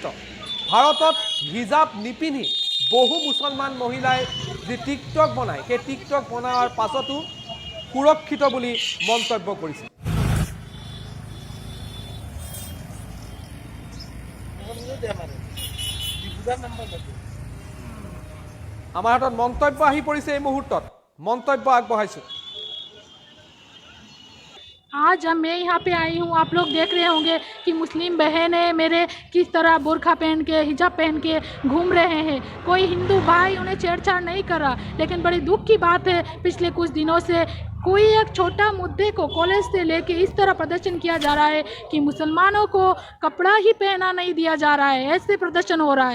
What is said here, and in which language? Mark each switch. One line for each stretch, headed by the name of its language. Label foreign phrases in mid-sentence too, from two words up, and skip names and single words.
Assamese: ভাৰতত হিজাব নিপিন্ধি বহু মুছলমান মহিলাই যি টিকটক বনায়, সেই টিকটক বনোৱাৰ পাছতো সুৰক্ষিত বুলি মন্তব্য কৰিছে। আমাৰ হাতত মন্তব্য আহি পৰিছে এই মুহূৰ্তত, মন্তব্য আগবঢ়াইছোঁ।
Hindi: आज मैं यहाँ पे आई हूँ, आप लोग देख रहे होंगे कि मुस्लिम बहनें मेरे किस तरह बुर्खा पहन के, हिजाब पहन के घूम रहे हैं। कोई हिंदू भाई उन्हें छेड़छाड़ नहीं कर रहा, लेकिन बड़ी दुख की बात है पिछले कुछ दिनों से कोई एक छोटा मुद्दे को कॉलेज से लेके इस तरह प्रदर्शन किया जा रहा है कि मुसलमानों को कपड़ा ही पहना नहीं दिया जा रहा है, ऐसे प्रदर्शन हो रहा है।